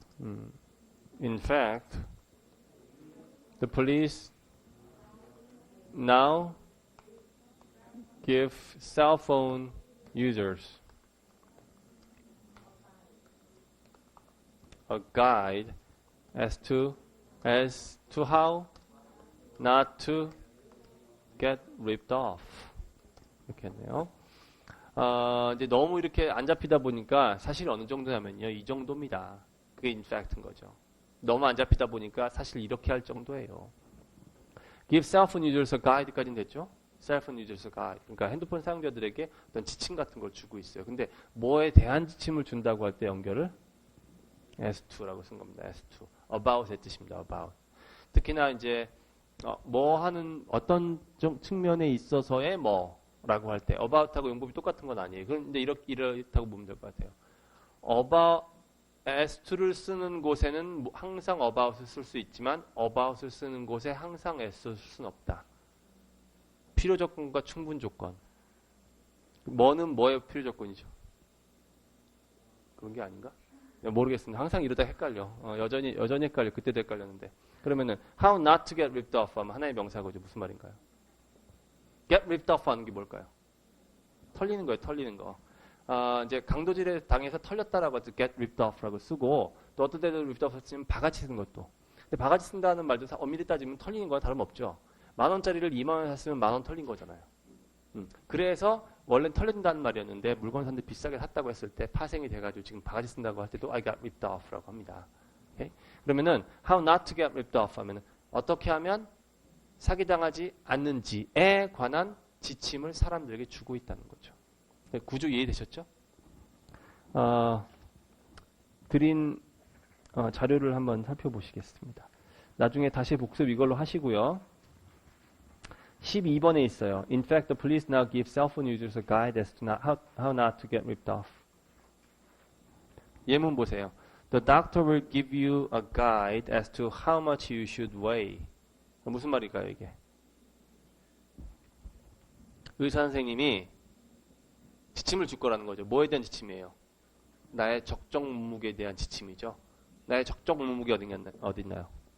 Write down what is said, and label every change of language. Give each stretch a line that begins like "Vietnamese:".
English: In fact, the police now give cell phone users a guide as to how not to get ripped off.
Korean: 이렇게 했네요. 이제 너무 이렇게 안 잡히다 보니까 사실 어느 정도냐면요. 이 정도입니다. 그게 in fact인 거죠. 너무 안 잡히다 보니까 사실 이렇게 할 정도예요.
English: Give cell phone users a guide
Korean: 까지는 됐죠?
English: cell phone users a guide.
Korean: 그러니까 핸드폰 사용자들에게 어떤 지침 같은 걸 주고 있어요. 근데 뭐에 대한 지침을 준다고 할 때 연결을 as to라고 쓴 겁니다. as to. about의 뜻입니다.
English: about.
Korean: 특히나 이제 뭐 하는 어떤 측면에 있어서의 뭐라고 할 때 about하고 용법이 똑같은 건 아니에요. 그런데 이렇다고 보면 될 것 같아요. about as to를 쓰는 곳에는 항상 about을 쓸 수 있지만 about을 쓰는 곳에 항상 as를 쓸 수는 없다. 필요 조건과 충분 조건. 뭐는 뭐의 필요 조건이죠? 그런 게 아닌가? 모르겠습니다. 항상 이러다 헷갈려. 여전히 헷갈려. 그때도 헷갈렸는데. 그러면은
English: how not to get ripped off
Korean: 하면 하나의 명사고죠. 무슨 말인가요? get ripped off 하는 게 뭘까요? 털리는 거예요. 털리는 거. 이제 강도질에 당해서 털렸다라고 해서 get ripped off라고 쓰고 또 어떤 때도 ripped off 쓰면 바가지 쓴 것도. 근데 바가지 쓴다는 말도 엄밀히 따지면 털리는 거와 다름없죠. 10,000원짜리를 20,000원 샀으면 10,000원 털린 거잖아요. 그래서 원래는 털린다는 말이었는데 물건 샀는데 비싸게 샀다고 했을 때 파생이 돼가지고 지금 바가지 쓴다고 할 때도
English: I got ripped off
Korean: 라고 합니다. 오케이? 그러면은
English: how not to get ripped off
Korean: 하면은 어떻게 하면 사기당하지 않는지에 관한 지침을 사람들에게 주고 있다는 거죠. 구조 이해되셨죠? 드린 자료를 한번 살펴보시겠습니다. 나중에 다시 복습 이걸로 하시고요. 12번에 있어요.
English: In fact, the police now give cell phone users a guide as to how not to get ripped off.
Korean: 예문 보세요.
English: The doctor will give you a guide as to how much you should weigh.
Korean: 무슨 말일까요, 이게? 의사 선생님이 지침을 줄 거라는 거죠. 뭐에 대한 지침이에요? 나의 적정 몸무게에 대한 지침이죠. 나의 적정 몸무게 어디 있나요?